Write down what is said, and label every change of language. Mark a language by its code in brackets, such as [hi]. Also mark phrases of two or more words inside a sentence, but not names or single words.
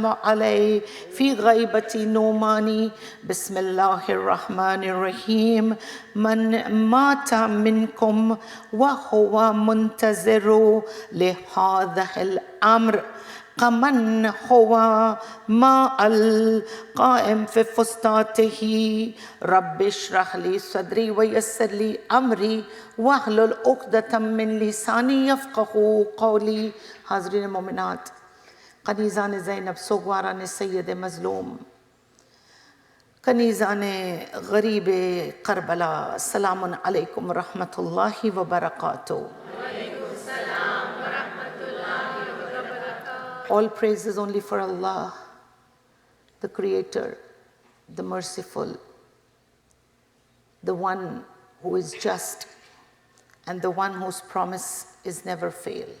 [ar] عليه في غيبة النعماني بسم الله الرحمن الرحيم من مات منكم وهو منتظر لهذا الأمر كمن هو مع القائم في فسطاطه رب اشرح لي صدري ويسر لي أمري واحلل عقدة من لساني يفقهوا قولي. [ur] حاضرین مومنات، کنیزان زینب سوگواران سید مظلوم، کنیزان غریب کربلا, [ar] سلام عليكم رحمة الله وبركاته. [en] All praise is only for Allah, the Creator, the Merciful, the one who is just and the one whose promise is never failed.